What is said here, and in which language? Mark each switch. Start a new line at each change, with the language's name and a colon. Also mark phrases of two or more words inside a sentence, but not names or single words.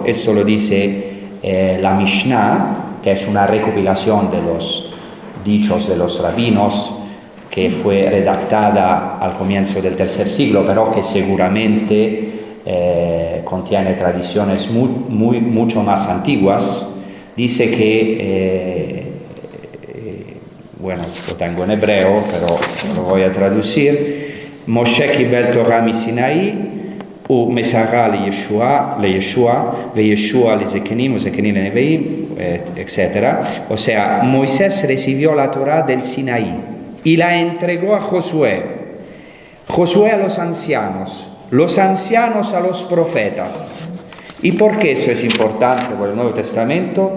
Spanish: Esto lo dice la Mishnah, que es una recopilación de los dichos de los rabinos, que fue redactada al comienzo del tercer siglo, pero que seguramente contiene tradiciones mucho más antiguas. Dice que bueno, lo tengo en hebreo, pero lo voy a traducir.
Hebrew: Moshe קיבל תורה מסיני ומסרה לישוע וישוע לזקנים וזקנים לנביאים,
Spanish: etc. O sea, Moisés recibió la Torá del Sinaí y la entregó a Josué, Josué a los ancianos a los profetas. ¿Y por qué eso es importante por el Nuevo Testamento?